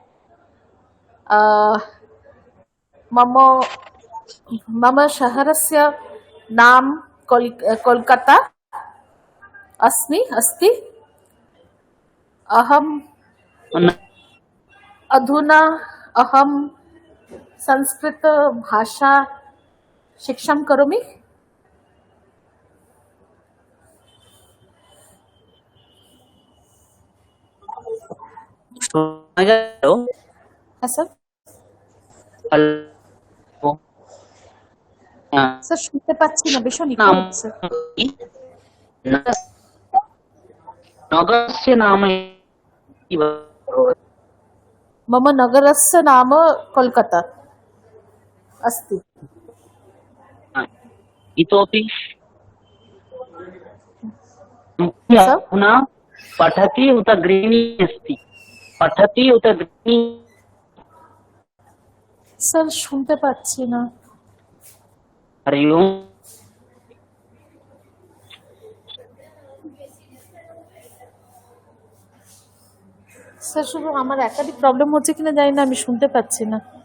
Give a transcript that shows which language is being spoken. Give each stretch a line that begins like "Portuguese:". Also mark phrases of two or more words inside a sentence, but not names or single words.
Sanskrit: मम मम शहरस्य नाम कोलकाता अस्ति। अधुना अहं संस्कृतभाषा शिक्षां करोमि।
Bangla: শোনা গেল? হ্যাঁ স্যার। হ্যালো? হ্যাঁ, স্যার শুনতে পাচ্ছি না, ভীষণ ইকো নাম হচ্ছে। কি?
Sanskrit: नगरस्य नाम इति भवति। मम नगरस्य नाम कोलकाता अस्ति। इतोपि सर पुनः पठति उत गृहिणी अस्ति? पठति उत गृहिणी?
Bangla: স্যার শুনতে পাচ্ছি না।
Sanskrit: हरि ओम।
Bangla: স্যার শুধু আমার একাধিক প্রবলেম হচ্ছে কিনা জানি না, আমি শুনতে পাচ্ছি না।